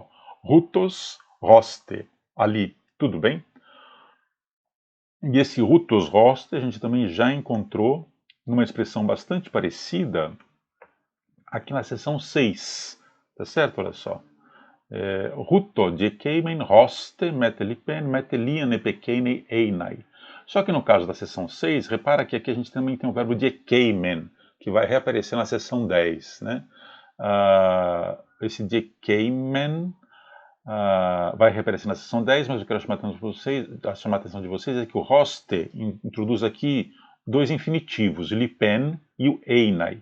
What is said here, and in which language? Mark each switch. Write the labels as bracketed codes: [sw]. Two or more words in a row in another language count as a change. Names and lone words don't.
[el] οὕτως ὥστε, [pt] ali, tudo bem? E esse [el] οὕτως ὥστε [pt] a gente também já encontrou numa expressão bastante parecida aqui na seção 6, tá certo? Olha só. [el] οὕτω διεκείμην ὥστε μήτε λυπεῖν μήτε λίαν ἐπ' ἐκείνῃ εἶναι. [pt] Só que no caso da seção 6, repara que aqui a gente também tem o verbo [el] διεκείμην, [pt] que vai reaparecer na seção 10. Né? Esse [el] διεκείμην [pt] vai reaparecer na seção 10, mas eu quero chamar a atenção de vocês é que o roste introduz aqui dois infinitivos, lipen e o einai.